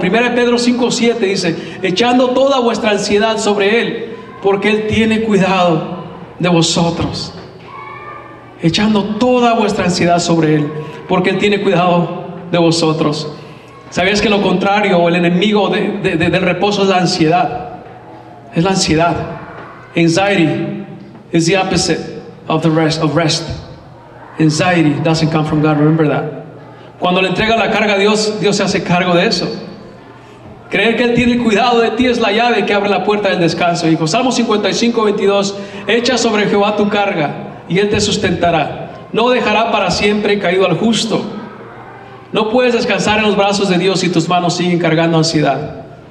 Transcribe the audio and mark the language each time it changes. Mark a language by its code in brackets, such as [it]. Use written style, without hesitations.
[es] 1 Pedro 5, 7 dice, echando toda vuestra ansiedad sobre Él, porque Él tiene cuidado de vosotros. Echando toda vuestra ansiedad sobre Él, porque Él tiene cuidado de vosotros. ¿Sabías que lo contrario, el enemigo del reposo es la ansiedad? Es la ansiedad. [en] Anxiety is the opposite of rest. Anxiety doesn't come from God, remember that. [es] Cuando le entrega la carga a Dios, Dios se hace cargo de eso. Creer que Él tiene cuidado de ti es la llave que abre la puerta del descanso, hijo. Salmo 55, 22, echa sobre Jehová tu carga y Él te sustentará. No dejará para siempre caído al justo. No puedes descansar en los brazos de Dios si tus manos siguen cargando ansiedad.